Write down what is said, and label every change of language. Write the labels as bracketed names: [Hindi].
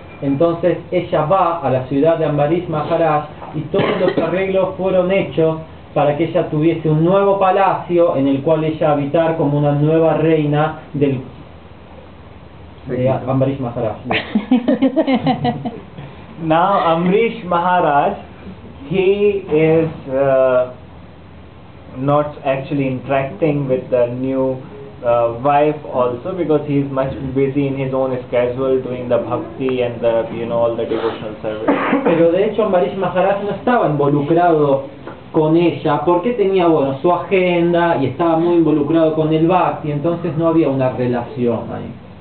[Spanish] Entonces ella va a la ciudad de Ambarish Maharaj y todos los arreglos fueron hechos para que ella tuviese un nuevo palacio en el cual ella habitar como una nueva reina de Ambarish Maharaj. [English] Now Amrish Maharaj, he is not actually interacting with the new wife also, because he is much busy in his own schedule doing the bhakti and the all the devotional service. [Spanish] Pero de hecho Ambarish Maharaj no estaba involucrado con ella porque tenía su agenda y estaba muy involucrado con el bhakti, entonces no había una relación ahí.